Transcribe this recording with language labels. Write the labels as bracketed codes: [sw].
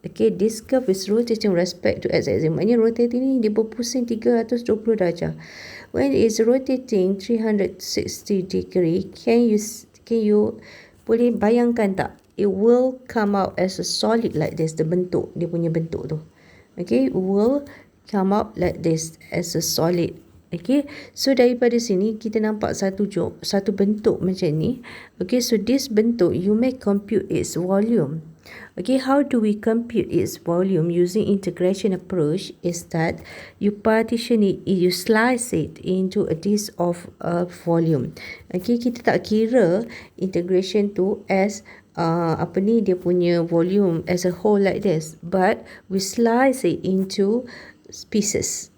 [en] Okay, this curve is rotating respect to x-axis. [ms] Maknanya rotating ni dia berpusing 320 darjah. [en] When it is rotating 360 degree, can you [ms] boleh bayangkan tak? [en] It will come out as a solid like this, the bentuk, [ms] dia punya bentuk tu. [en] Okay, it will come out like this as a solid. Okay, so [ms] daripada sini kita nampak satu bentuk macam ni. [en] Okay, so this bentuk you may compute its volume. Okay, how do we compute its volume using integration approach is that you partition it, you slice it into a disk of volume. Okay, [ms] kita tak kira integration tu [en] as [ms] dia punya [en] volume as a whole like this, but we slice it into pieces.